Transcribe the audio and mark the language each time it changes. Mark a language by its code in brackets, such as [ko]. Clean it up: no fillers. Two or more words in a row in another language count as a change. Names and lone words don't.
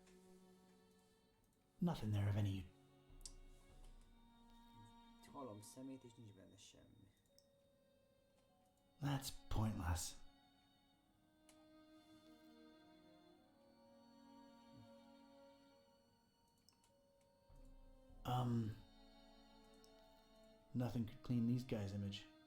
[en] Nothing there of any... [hu] Halom szemét és nincs benne semmi. [en] That's pointless. Nothing could clean these guys' image.